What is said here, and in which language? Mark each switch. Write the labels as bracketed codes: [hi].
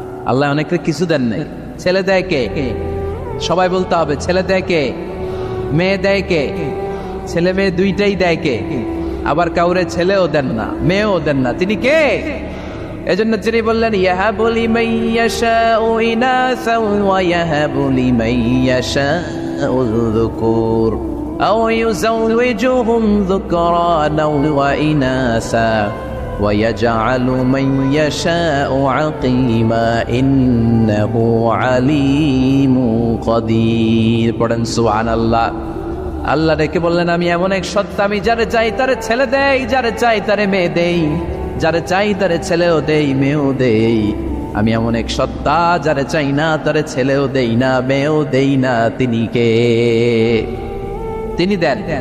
[bn] আল্লাহ অনেককে কিছু দেন নাই। ছেলে দেয় কে? সবাই বলতে হবে, ছেলে দেয় কে? মেয়ে দেয় কে? ছেলে মেয়ে দুইটাই দেয় কে? আবার কাউরে ছেলেও দেন না, মেয়েও দেন না, তিনি কে? এজন্য তিনি বললেন, [ar] ইয়াহাবু লিমান ইয়াশাউ ইনাসা ওয়া ইয়াহাবু লিমান ইয়াশাউ الذكور أو يزوجهم ذكرانا وإناثا ويجعل من يشاء عقيما إنه عليم قدير [bn] পড়েন সুবহানাল্লাহ। আল্লাহ ডেকে বললেন, আমি এমন এক সত্তা, আমি যারে চাই তারে ছেলে দেই, যারে চাই তারে মেয়ে দেই, যারে চাই তারে ছেলেও দেই মেয়েও দেই। আমি এমন এক সত্তা, যারে চাই না তারে ছেলেও দেই না মেয়েও দেই না। তিনি কে? তিনি দেন।